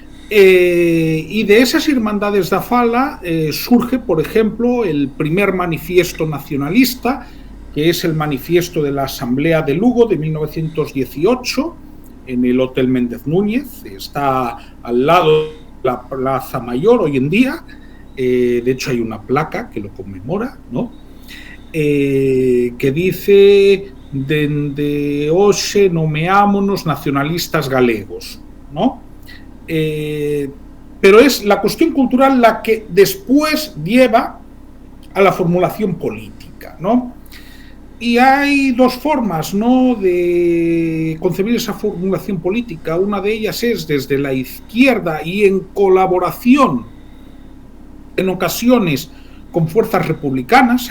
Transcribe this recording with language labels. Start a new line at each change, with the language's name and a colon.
Spanish: Y de esas Irmandades da Fala surge, por ejemplo, el primer manifiesto nacionalista, que es el manifiesto de la Asamblea de Lugo de 1918, en el Hotel Méndez Núñez. Está al lado de la Plaza Mayor hoy en día. De hecho hay una placa que lo conmemora, ¿no? Que dice:
Galician: dende hoxe nomeámonos nacionalistas galegos,
Spanish: ¿no? Pero es la cuestión cultural la que después lleva a la formulación política, ¿no? Y hay dos formas, ¿no?, de concebir esa formulación política. Una de ellas es desde la izquierda y en colaboración, en ocasiones, con fuerzas republicanas.